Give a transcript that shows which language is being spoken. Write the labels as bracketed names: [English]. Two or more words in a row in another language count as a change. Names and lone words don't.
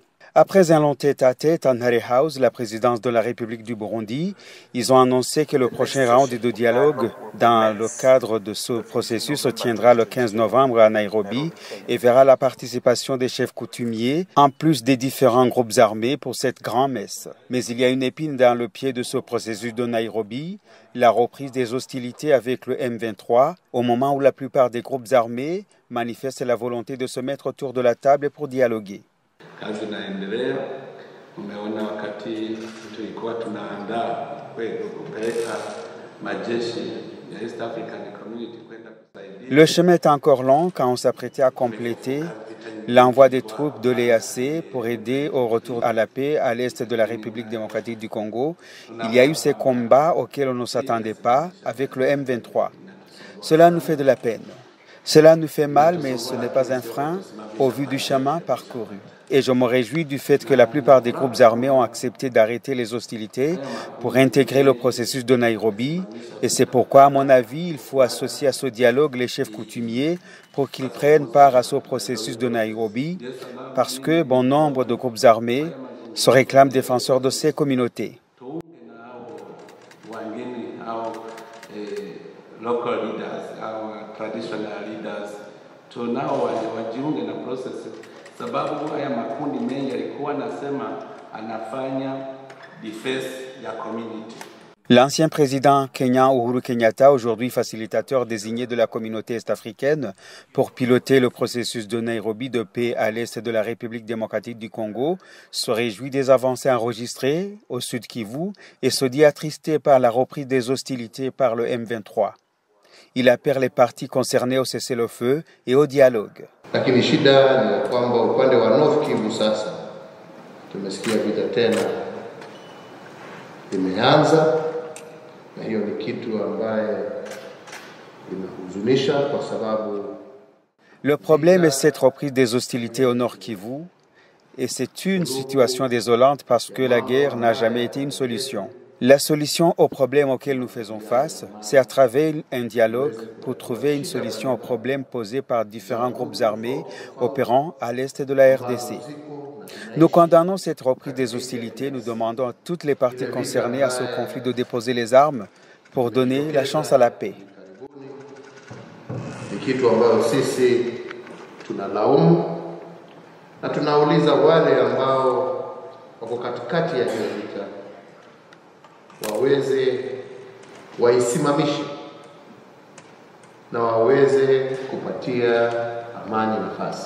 [French] Après un long tête-à-tête à Ntare House, la présidence de la République du Burundi, ils ont annoncé que le prochain round de dialogue dans le cadre de ce processus se tiendra le 15 novembre à Nairobi et verra la participation des chefs coutumiers en plus des différents groupes armés pour cette grand-messe. Mais il y a une épine dans le pied de ce processus de Nairobi, la reprise des hostilités avec le M23 au moment où la plupart des groupes armés manifestent la volonté de se mettre autour de la table pour dialoguer. [Swahili] Kazi inaendelea. Umeona wakati tulikuwa tunaandaa kupeleka majeshi ya East African Community kwenda kusaidia. [French] Le chemin est encore long quand on s'apprêtait à compléter l'envoi des troupes de l'EAC pour aider au retour à la paix à l'est de la République démocratique du Congo. Il y a eu ces combats auxquels on ne s'attendait pas avec le M23. Cela nous fait de la peine. Cela nous fait mal, mais ce n'est pas un frein au vu du chemin parcouru. Et je me réjouis du fait que la plupart des groupes armés ont accepté d'arrêter les hostilités pour intégrer le processus de Nairobi. Et c'est pourquoi, à mon avis, il faut associer à ce dialogue les chefs coutumiers pour qu'ils prennent part à ce processus de Nairobi, parce que bon nombre de groupes armés se réclament défenseurs de ces communautés. [Swahili] Sababu haya makundi mengi yalikuwa nasema anafanya defense ya community. [French] L'ancien président kenyan Uhuru Kenyatta, aujourd'hui facilitateur désigné de la communauté est-africaine pour piloter le processus de Nairobi de paix à l'est de la République démocratique du Congo, se réjouit des avancées enregistrées au Sud Kivu et se dit attristé par la reprise des hostilités par le M23. Il appelle les parties concernées au cessez-le-feu et au dialogue. [Swahili] Lakini shida ni kwamba upande wa North Kivu sasa tumesikia vita tena imeanza, na hiyo ni kitu ambaye inahuzunisha kwa sababu [French] le problème est cette reprise des hostilités au Nord Kivu et c'est une situation désolante parce que la guerre n'a jamais été une solution. La solution aux problèmes auxquels nous faisons face, c'est à travers un dialogue pour trouver une solution aux problèmes posés par différents groupes armés opérant à l'est de la RDC. Nous condamnons cette reprise des hostilités, nous demandons à toutes les parties concernées à ce conflit de déposer les armes pour donner la chance à la paix. [Swahili] Ni kitu ambayo sisi tunalaumu na tunauliza wale ambao wako katikati ya hiyo vita waweze waisimamishe na waweze kupatia amani nafasi.